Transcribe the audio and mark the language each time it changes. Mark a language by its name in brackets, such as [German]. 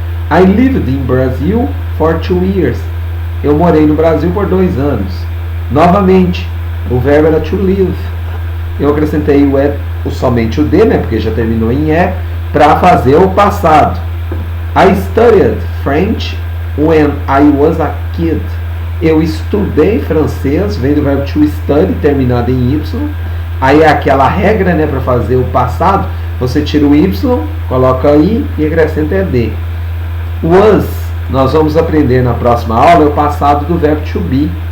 [English] I lived in Brazil for 2 years. [Portuguese] Eu morei no Brasil por 2 anos. Novamente, o verbo era to live. Eu acrescentei somente o D, né, porque já terminou em E, para fazer o passado. [English] I studied French when I was a kid. [Portuguese] Eu estudei francês, vem do verbo to study, terminado em Y. Aí é aquela regra, né, para fazer o passado. Você tira o Y, coloca I e acrescenta ED. Was nós vamos aprender na próxima aula é o passado do verbo to be.